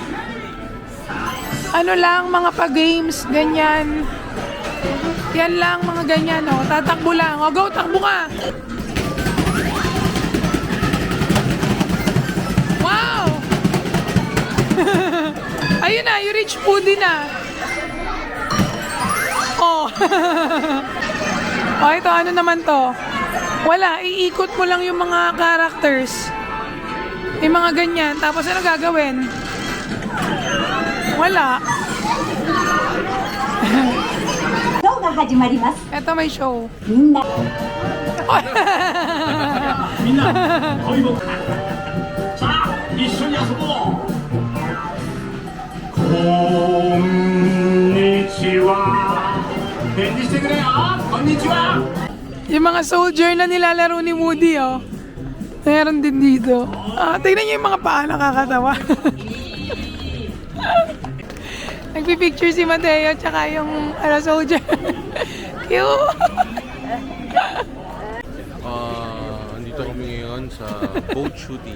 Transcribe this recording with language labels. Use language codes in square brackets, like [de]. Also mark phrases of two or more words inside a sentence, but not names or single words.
[tl] Ano lang, mga pa-games, ganyan. Yan lang, mga ganyan, oh. Tatakbo lang. O, go, takbo ka! Wow! Ayun na, [en] you reach Woody na. [tl] Oh. Oh, ito, ano naman to? Wala, iikot mo lang yung mga characters. Yung mga ganyan. Tapos ano gagawin? Wala. Ito may show. [ja] みんな恋もさあ一緒に遊ぼうこんにちは返事してくれよこんにちは [tl] Yung mga soldier na nilalaro ni Woody, oh. Meron din dito. Tignan niyo yung mga paa, nakakatawa. Nagpipicture si Mateo tsaka yung soldier. Cute! Andito kami ngayon sa boat shooting.